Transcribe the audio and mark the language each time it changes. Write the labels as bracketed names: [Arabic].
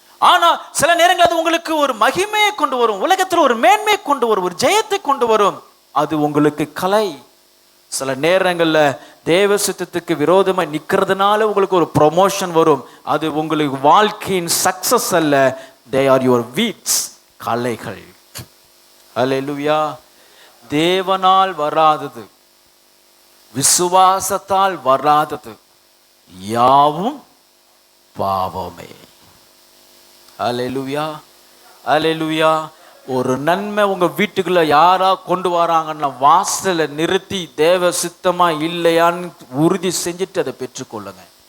[Tamil] ஆனா சில நேரங்கள் அது உங்களுக்கு ஒரு மகிமையை கொண்டு வரும், உலகத்தில் ஒரு மேன்மையை கொண்டு வரும், ஒரு ஜெயத்தை கொண்டு வரும், அது உங்களுக்கு கலை. சில நேரங்கள்ல தேவ சித்தத்துக்கு விரோதமா நிக்கிறதுனால உங்களுக்கு ஒரு ப்ரொமோஷன் வரும், அது உங்களுக்கு வாழ்க்கையின் சக்சஸ் அல்ல. [English] they are your weeds, [Tamil] கலைகள். ஹல்லேலூயா. தேவனால் வராதது, விசுவாசத்தால் வராதது யாவும் பாவமே. ஹல்லேலூயா, ஹல்லேலூயா. ஒரு நன்மை உங்க வீட்டுக்குள்ள யாரா கொண்டு வராங்கன்னா வாசல நிறுத்தி தேவ சித்தமா இல்லையான்னு உறுதி செஞ்சுட்டு அதை பெற்றுக்கொள்ளுங்க.